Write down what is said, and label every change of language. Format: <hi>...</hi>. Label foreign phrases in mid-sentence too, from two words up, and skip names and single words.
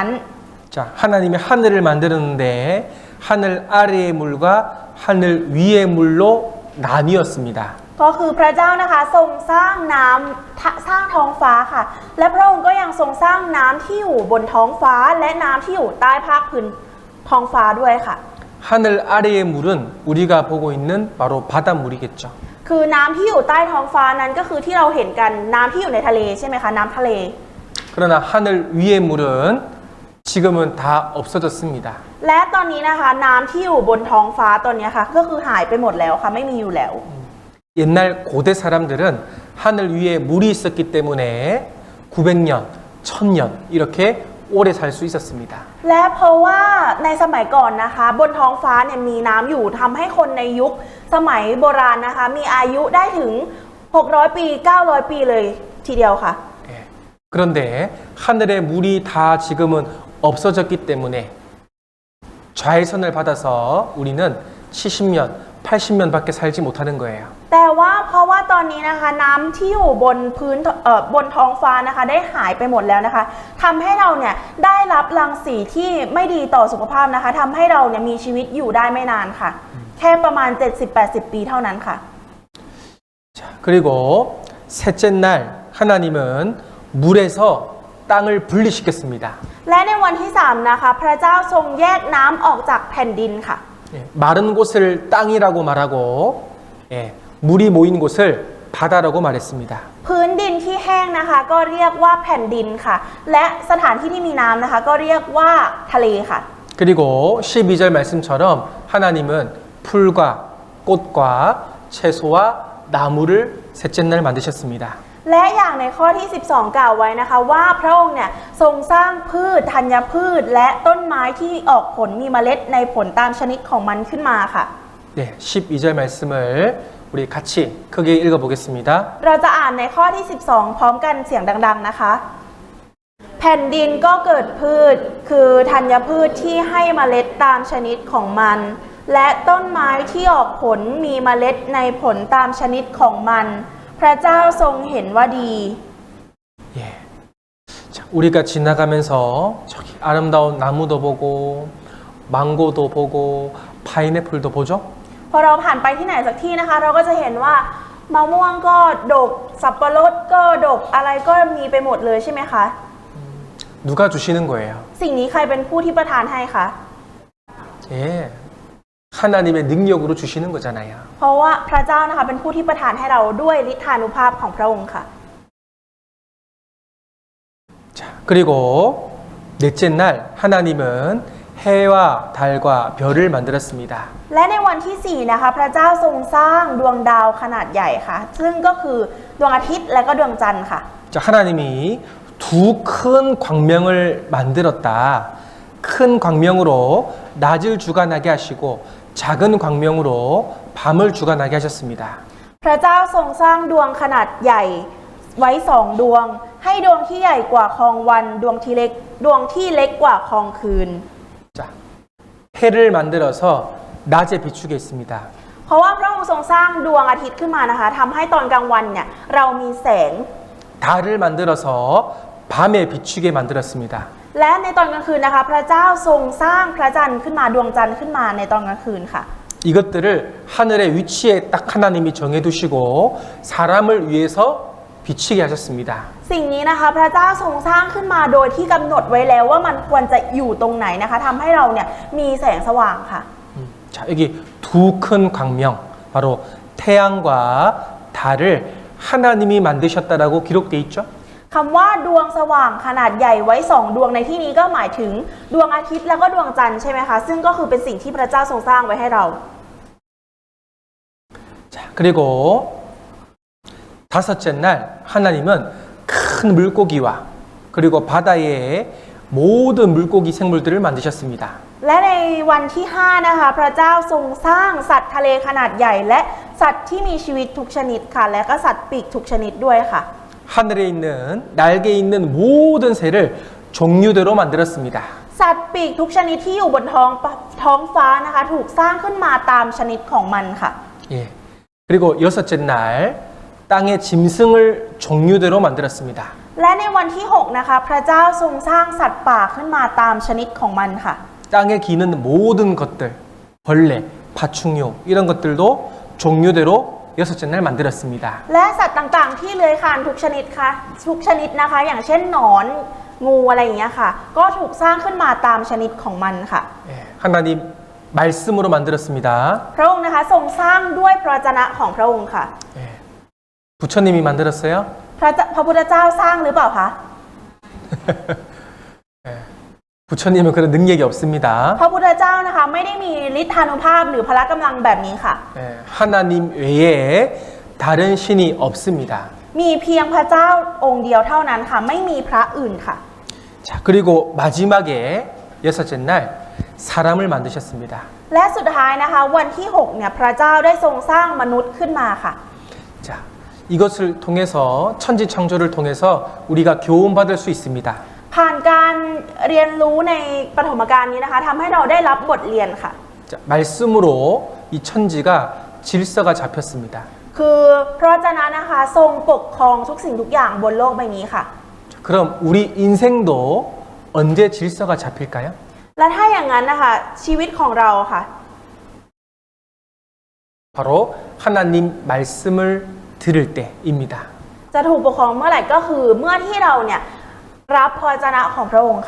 <ko>자, 하나님이 하늘을 만들었는데 하늘 아래의 물과 하늘 위의 물로 나뉘었습니다.</ko> <th>ก็คือพระเจ้านะคะทรงสร้างน้ำสร้างท้องฟ้าค่ะ และพระองค์ก็ยังทรงสร้างน้ำที่อยู่บนท้องฟ้าและน้ำที่อยู่ใต้ภาคพื้นท้องฟ้าด้วยค่ะ</th> <ko>하늘 아래의 물은 우리가 보고 있는 바로 바닷물이겠죠.</ko> <th>คือน้ำที่อยู่ใต้ท้องฟ้านั้นก็คือที่เราเห็นกันน้ำที่อยู่ในทะเลใช่ไหมคะน้ำทะเล</th> <ko>그러나 하늘 위의 물은 지금은 다 없어졌습니다.</ko> <th>และตอนนี้นะคะน้ำที่อยู่บนท้องฟ้าตอนนี้ค่ะก็คือหายไปหมดแล้วค่ะไม่มีอยู่แล้ว</th> <ko>옛날 고대 사람들은 하늘 위에 물이 있었기 때문에 900년, 1000년 이렇게 오래 살 수 있었습니다.</ko> <th>และเพราะว่าในสมัยก่อนนะคะบนท้องฟ้าเนี่ยมีน้ำอยู่ทำให้คนในยุคสมัยโบราณนะคะมีอายุได้ถึง600ปี900ปีเลยทีเดียวค่ะ</th> <ko>예. 그런데 하늘의 물이 다 지금은 없어졌기 때문에 자외선을 받아서 우리는 70년, 80년밖에 살지 못하는 거예요.</ko> <th>แต่ว่าเพราะว่าตอนนี้นะคะน้ำที่อยู่บนพื้นบนท้องฟ้านะคะได้หายไปหมดแล้วนะคะทำให้เราเนี่ยได้รับรังสีที่ไม่ดีต่อสุขภาพนะคะทำให้เราเนี่ยมีชีวิตอยู่ได้ไม่นานค่ะ แค่ประมาณ 70-80 ปีเท่านั้นค่ะ</th> <ko>자, 그리고 셋째 날 하나님은 물에서 땅을 분리시켰습니다.</ko> <th>และในวันที่3นะคะพระเจ้าทรงแยกน้ำออกจากแผ่นดินค่ะ</th> <ko>예, 마른 곳을 땅이라고 말하고 예, 물이 모인 곳을 바다라고 말했습니다.</ko> <th>พื้นดินที่แห้งนะคะก็เรียกว่าแผ่นดินค่ะ และสถานที่ที่มีน้ำนะคะก็เรียกว่าทะเลค่ะ</th> <ko>그리고 12절 말씀처럼 하나님은 풀과 꽃과 채소와 나무를 셋째 날 만드셨습니다.</ko> <th>และอย่างในข้อที่ 12 กล่าวไว้นะคะว่าพระองค์เนี่ยทรงสร้างพืชธัญพืช และต้นไม้ที่ออกผลมีเมล็ดในผลตามชนิดของมันขึ้นมาค่ะ</th> <ko>네, 12절 말씀을 우리 같이 크게 읽어보겠습니다.</ko> <th>เราจะอ่านในข้อที่ 12 พร้อมกันเสียงดังๆนะคะ แผ่นดินก็เกิดพืชคือธัญพืชที่ให้เมล็ดตามชนิดของมัน และต้นไม้ที่ออกผลมีเมล็ดในผลตามชนิดของมัน พระเจ้าทรงเห็นว่าดี</th> <ko>예. 자, 우리가 지나가면서 저기 아름다운 나무도 보고 망고도 보고 파인애플도 보죠?</ko> <th>พอเราผ่านไปที่ไหนสักที่นะคะ เราก็จะเห็นว่ามะม่วงก็ดกสับปะรดก็ดกอะไรก็มีไปหมดเลยใช่ไหมคะ</th> <ko>누가 주시는 거예요?</ko> <th>สิ่งนี้ใครเป็นผู้ที่ประทานให้คะ</th> <ko>예. 하나님의 능력으로 주시는 거잖아요.</ko> <th>เพราะว่าพระเจ้านะคะเป็นผู้ที่ประทานให้เราด้วยฤทธานุภาพของพระองค์ค่ะ</th> <ko>자, 그리고 넷째 날 하나님은 해와 달과 별을 만들었습니다.</ko> <th>และในวันที่ 4 นะคะพระเจ้าทรงสร้างดวงดาวขนาดใหญ่ค่ะ ซึ่งก็คือดวงอาทิตย์และก็ดวงจันทร์ค่ะ</th> <ko>자, 하나님이 두 큰 광명을 만들었다. 큰 광명으로 낮을 주관하게 하시고 작은 광명으로 밤을 주관하게 하셨습니다.</ko> <th>พระเจ้าทรงสร้างดวงขนาดใหญ่ไว้2 ดวง ให้ดวงที่ใหญ่กว่าคองวันดวงที่เล็กกว่าคองคืน</th> <ko>자, 해를 만들어서 낮에 비추게 했습니다.</ko> <th>เพราะว่าพระองค์ทรงสร้างดวงอาทิตย์ขึ้นมานะคะทำให้ตอนกลางวันเนี่ยเรามีแสง</th> <ko>달을 만들어서 밤에 비추게 만들었습니다.</ko> <th>และในตอนกลางคืนนะคะพระเจ้าทรงสร้างพระจันทร์ขึ้นมาดวงจันทร์ขึ้นมาในตอนกลางคืนค่ะ</th> <ko>이것들을 하늘의 위치에 딱 하나님이 정해두시고 사람을 위해서 비치게 하셨습니다.</ko> <th>สิ่งนี้นะคะพระเจ้าทรงสร้างขึ้นมาโดยที่กำหนดไว้แล้วว่ามันควรจะอยู่ตรงไหนนะคะทำให้เราเนี่ยมีแสงสว่างค่ะ</th> <ko>자, 여기 두 큰 광명, 바로 태양과 달을 하나님이 만드셨다라고 기록되어 있죠.</ko> <th>คำว่าดวงสว่างขนาดใหญ่ไว้2 ดวงในที่นี้ก็หมายถึงดวงอาทิตย์แล้วก็ดวงจันทร์ใช่ไหมคะซึ่งก็คือเป็นสิ่งที่พระเจ้าทรงสร้างไว้ให้เรา</th> <ko>자, 그리고 다섯째 날 하나님은 큰 물고기와 그리고 바다의 모든 물고기 생물들을 만드셨습니다.</ko> <th>และในวันที่ 5 นะคะพระเจ้าทรงสร้างสัตว์ทะเลขนาดใหญ่และสัตว์ที่มีชีวิตทุกชนิดค่ะและก็สัตว์ปีกทุกชนิดด้วยค่ะ</th> <ko>하늘에 있는 날개 있는 모든 새를 종류대로 만들었습니다.</ko> <th>สัตว์ปีกทุกชนิดที่อยู่บนท้ท้องฟ้านะคะถูกสร้างขึ้นมาตามชนิดของมันค่ะ</th> <ko>예. 그리고 여섯째 날 땅의 짐승을 종류대로 만들었습니다.</ko> <th>และในวันที่ 6 นะคะ พระเจ้าทรงสร้างสัตว์ป่าขึ้นมาตามชนิดของมันค่ะ</th> <ko>땅에 기는 모든 것들, 벌레, 파충류 이런 것들도 종류대로 여섯째 날 만들었습니다.</ko> <th>และสัตว์ต่างๆ ที่เลื้อยคลานทุกชนิดค่ะทุกชนิดนะคะ อย่างเช่นหนอนงูอะไรอย่างเงี้ยค่ะ ก็ถูกสร้างขึ้นมาตามชนิดของมันค่ะ</th> <ko>예, 하나님 말씀으로 만들었습니다.</ko> <th>พระองค์นะคะทรงสร้างด้วยพระวจนะของพระองค์ค่ะ</th> <ko>예. 부처님이 만들었어요?</ko> <th>พระพุทธเจ้าสร้างหรือเปล่าคะ</th> <ko>예. 부처님은 그런 능력이 없습니다.</ko> <th>พระพุทธเจ้านะคะไม่ได้มีฤทธานุภาพหรือพละกำลังแบบนี้ค่ะ</th> <ko>예, 하나님 외에 다른 신이 없습니다.</ko> <th>มีเพียงพระเจ้าองค์เดียวเท่านั้นค่ะ ไม่มีพระอื่นค่ะ</th> <ko>자, 그리고 마지막에 여섯째 날 사람을 만드셨습니다.</ko> <th>และสุดท้ายนะคะ วันที่ 6 เนี่ยพระเจ้าได้ทรงสร้างมนุษย์ขึ้นมาค่ะ</th> <ko>자, 이것을 통해서 천지 창조를 통해서 우리가 교훈받을 수 있습니다.</ko> <th>ผ่านการเรียนรู้ในปฐมกาลนี้นะคะทำให้เราได้รับบทเรียนค่ะ</th> <ko>자, 말씀으로 이 천지가 질서가 잡혔습니다.</ko> <th>คือพระวจนะนะคะทรงปกครองทุกสิ่งทุกอย่างบนโลกใบนี้ค่ะ</th> <ko>자, 그럼 우리 인생도 언제 질서가 잡힐까요?</ko> <th>และถ้าอย่างนั้นนะคะชีวิตของเราค่ะ</th> <ko>바로 하나님 말씀을 들을 때입니다.</ko> <th>จะถูกปกครองเมื่อไหร่ก็คือเมื่อที่เราเนี่ยรับพระวจนะของพระองค์ค่ะ</th>